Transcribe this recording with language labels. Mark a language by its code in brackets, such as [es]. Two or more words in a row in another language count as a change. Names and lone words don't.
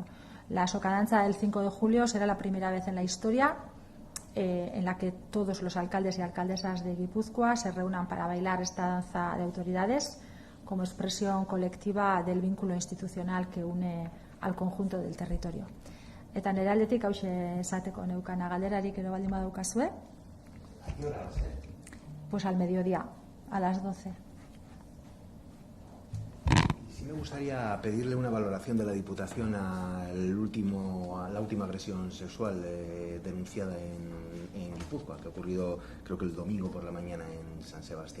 [es] La socadanza del 5 de julio será la primera vez en la historia en la que todos los alcaldes y alcaldesas de Guipúzcoa se reúnan para bailar esta danza de autoridades como expresión colectiva del vínculo institucional que une al conjunto del territorio. [eu] Eta nire aldetik hauxe esateko neukana galderarik ere baldin badaukazue. [es] ¿A qué hora va a ser? Pues al mediodía, a las 12. Sí me gustaría pedirle una valoración de la Diputación a la última agresión sexual denunciada en Guipúzcoa, que ha ocurrido creo que el domingo por la mañana en San Sebastián.